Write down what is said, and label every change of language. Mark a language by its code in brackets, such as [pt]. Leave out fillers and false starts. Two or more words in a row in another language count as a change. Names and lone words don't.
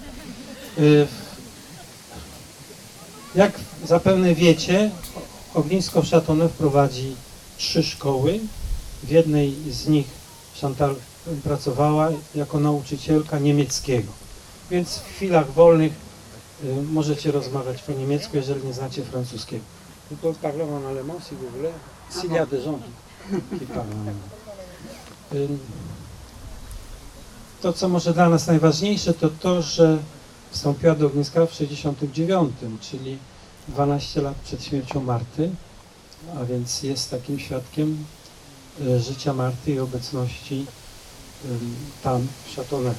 [pl] Jak zapewne wiecie, ognisko w Châteauneuf prowadzi 3 szkoły. W jednej z nich Chantal pracowała jako nauczycielka niemieckiego. Więc w chwilach wolnych możecie rozmawiać po niemiecku, jeżeli nie znacie francuskiego. [fr] Tylko parlons en allemand, si vous voulez. S'il y a des gens qui parlent en allemand. [pl] To, co może dla nas najważniejsze, to to, że wstąpiła do ogniska w 1969, czyli 12 lat przed śmiercią Marty, a więc jest takim świadkiem życia Marty i obecności tam w Châteauneuf.